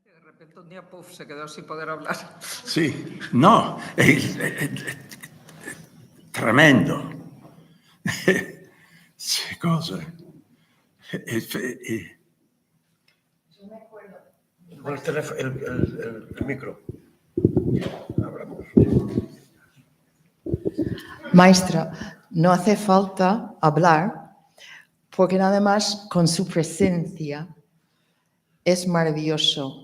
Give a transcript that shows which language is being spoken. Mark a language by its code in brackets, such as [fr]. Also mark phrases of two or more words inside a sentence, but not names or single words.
[es] repente un día, puf, se quedó sin poder hablar. [it] Sì, no, è tremendo. Che cosa? [es] Yo me acuerdo. El micro. Hablamos. Maestra, no hace falta hablar porque nada más con su presencia es maravilloso.